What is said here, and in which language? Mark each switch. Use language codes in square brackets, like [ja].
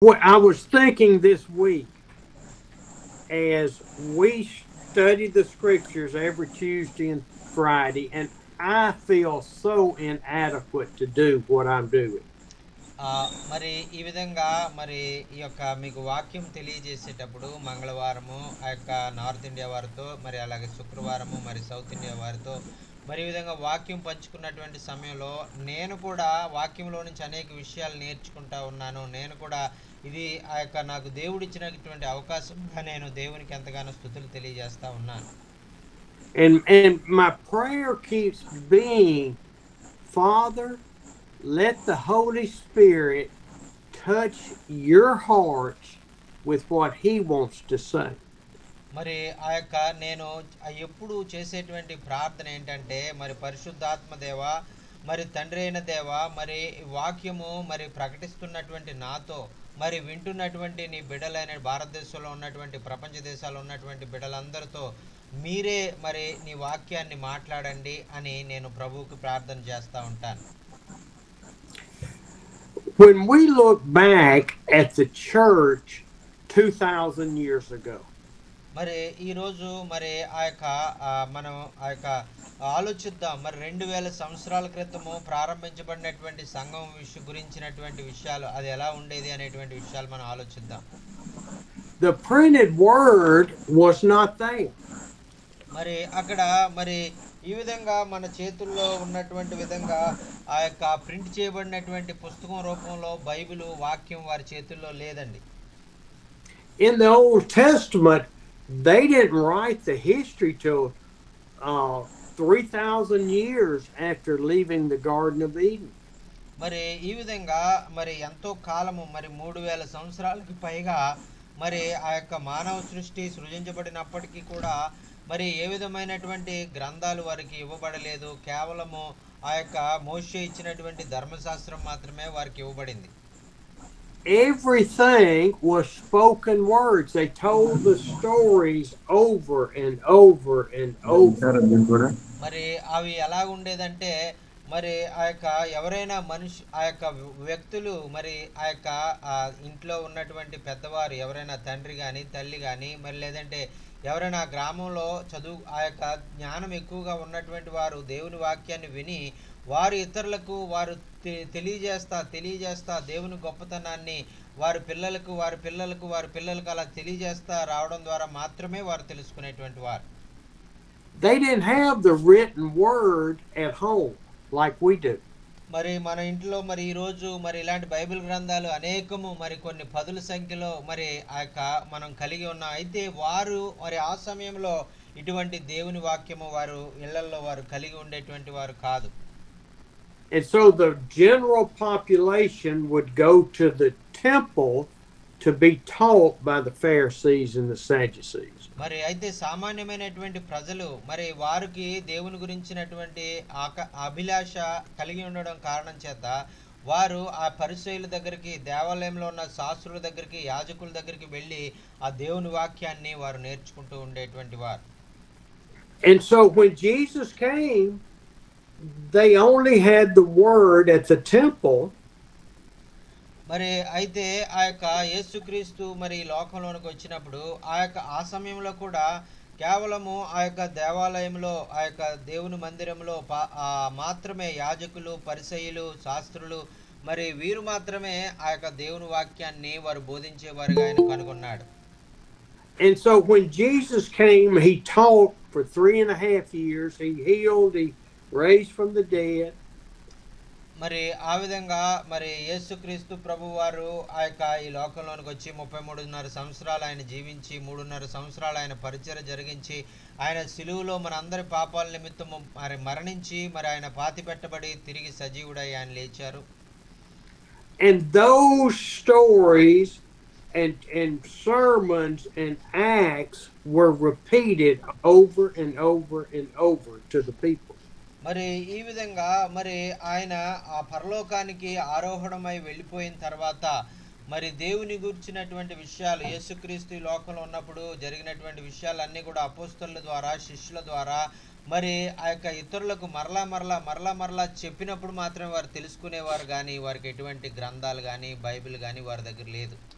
[en] What I was thinking this week as we study the scriptures every Tuesday and Friday, and I feel so inadequate to do what I'm doing. [te] మరి ఈ విధంగా మరి ఈ యొక్క మీకు వాక్యం తెలియజేసేటప్పుడు మంగళవారము ఆ యొక్క నార్త్ ఇండియా వారితో మరి అలాగే శుక్రవారము మరి సౌత్ ఇండియా వారితో మరి ఈ విధంగా వాక్యం పంచుకున్నటువంటి సమయంలో నేను కూడా వాక్యంలో నుంచి అనేక విషయాలు నేర్చుకుంటా ఉన్నాను. నేను కూడా ఇది ఆ యొక్క నాకు దేవుడిచ్చినటువంటి అవకాశంగా నేను దేవునికి ఎంతగానో స్తుతులు తెలియజేస్తా ఉన్నాను. [en] And my prayer keeps being, Father, let the Holy Spirit touch your hearts with what He wants to say. [te] మరి ఆ యొక్క నేను ఎప్పుడు చేసేటువంటి ప్రార్థన ఏంటంటే మరి పరిశుద్ధాత్మ దేవ మరి తండ్రి అయిన దేవ మరి వాక్యము మరి ప్రకటిస్తున్నటువంటి నాతో మరి వింటున్నటువంటి నీ బిడ్డలైన భారతదేశంలో ఉన్నటువంటి ప్రపంచ దేశాల్లో ఉన్నటువంటి బిడ్డలందరితో మీరే మరి నీ వాక్యాన్ని మాట్లాడండి అని నేను ప్రభువుకి ప్రార్థన చేస్తూ ఉంటాను. [en] When we look back at the church 2,000 years ago, [te] మరి ఈరోజు మరి ఆ యొక్క మనం ఆ యొక్క ఆలోచిద్దాం. మరి 2000 సంవత్సరాల క్రితము ప్రారంభించబడినటువంటి సంఘం గురించినటువంటి విషయాలు అది ఎలా ఉండేది అనేటువంటి విషయాలు మనం ఆలోచిద్దాం. [en] the printed word was not there. [te] మరి అక్కడ మరి ఈ విధంగా మన చేతుల్లో ఉన్నటువంటి విధంగా ఆ యొక్క ప్రింట్ చేయబడినటువంటి పుస్తకం రూపంలో బైబిల్ వాక్యం వారి చేతుల్లో లేదండి. [en] In the Old Testament, they didn't write the history till 3,000 years after leaving the Garden of Eden. [te] మరి ఈ విధంగా మరి ఎంతో కాలము మరి 3000 సంవత్సరాలకి పైగా మరి ఆ యొక్క మానవ సృష్టి సృజించబడినప్పటికీ కూడా మరి ఏ విధమైనటువంటి గ్రంథాలు వారికి ఇవ్వబడలేదు. కేవలము ఆ యొక్క మోషే ఇచ్చినటువంటి ధర్మశాస్త్రం మాత్రమే వారికి ఇవ్వబడింది. [en] Everything was spoken words. They told the stories over and over and over. [te] మరి అవి ఎలా ఉండేదంటే మరి ఆ యొక్క ఎవరైనా ఆ యొక్క వ్యక్తులు మరి ఆ యొక్క ఇంట్లో ఉన్నటువంటి పెద్దవారు ఎవరైనా తండ్రి కానీ తల్లి కానీ మరి లేదంటే ఎవరైనా గ్రామంలో చదువు ఆ యొక్క జ్ఞానం ఎక్కువగా ఉన్నటువంటి వారు దేవుని వాక్యాన్ని విని వారు ఇతరులకు వారు తెలియజేస్తా దేవుని గొప్పతనాన్ని వారి పిల్లలకు అలా తెలియజేస్తా రావడం ద్వారా మాత్రమే వారు తెలుసుకునేటువంటి వారు. [en] They didn't have the written word at home like we do. [te] మరి మన ఇంట్లో మరి ఈరోజు మరి ఇలాంటి బైబిల్ గ్రంథాలు అనేకము మరి కొన్ని పదుల సంఖ్యలో మరి ఆ యొక్క మనం కలిగి ఉన్నాం. అయితే వారు మరి ఆ సమయంలో ఇటువంటి దేవుని వాక్యము వారు ఇళ్లల్లో వారు కలిగి ఉండేటువంటి వారు కాదు. [en] And so the general population would go to the temple to be taught by the Pharisees and the Sadducees. [te] మరి అయితే సామాన్యమైనటువంటి ప్రజలు మరి వారికి దేవుని గురించినటువంటి అభిలాష కలిగి ఉండడం కారణం చేత వారు ఆ పరిసయ్యుల దగ్గరికి దేవాలయంలో ఉన్న శాస్త్రుల దగ్గరికి యాజకుల దగ్గరికి వెళ్ళి ఆ దేవుని వాక్యాన్ని వారు నేర్చుకుంటూ ఉండేటువంటి వారు. [en] And so when Jesus came, they only had the word at the temple. [te] మరి అయితే ఆ యొక్క యేసుక్రీస్తు మరి లోకంలోనికి వచ్చినప్పుడు ఆ సమయంలో కూడా కేవలము ఆ యొక్క దేవాలయంలో ఆ యొక్క దేవుని మందిరంలో మాత్రమే యాజకులు పరిసయ్యులు శాస్త్రులు మరి వీరు మాత్రమే ఆ యొక్క దేవుని వాక్యాన్ని వారు బోధించేవారుగా ఆయన కనుగొన్నాడు. [en] And so when Jesus came, he taught for 3.5 years. He healed, he raised from the dead. [te] మరి ఆ విధంగా మరి యేసుక్రీస్తు ప్రభు వారు ఆ యొక్క ఈ లోకంలోనికి వచ్చి 33.5 సంవత్సరాలు ఆయన జీవించి 3.5 సంవత్సరాలు ఆయన పరిచర్య జరిగించి ఆయన సిలువలో మన అందరి పాపాల నిమిత్తం మరి మరణించి మరి ఆయన పాతి పెట్టబడి తిరిగి సజీవుడై ఆయన లేచారు. [en] And those stories and sermons and acts were repeated over and over and over to the people. [te] మరి ఈ విధంగా మరి ఆయన ఆ పరలోకానికి ఆరోహణమై వెళ్ళిపోయిన తర్వాత మరి దేవుని గురించినటువంటి విషయాలు యేసుక్రీస్తు ఈ లోకంలో ఉన్నప్పుడు జరిగినటువంటి విషయాలన్నీ కూడా అపోస్తలుల ద్వారా శిష్యుల ద్వారా మరి ఆ యొక్క ఇతరులకు మరలా చెప్పినప్పుడు మాత్రమే వారు తెలుసుకునేవారు, కానీ వారికి ఎటువంటి గ్రంథాలు కానీ బైబిల్ కానీ వారి దగ్గర లేదు.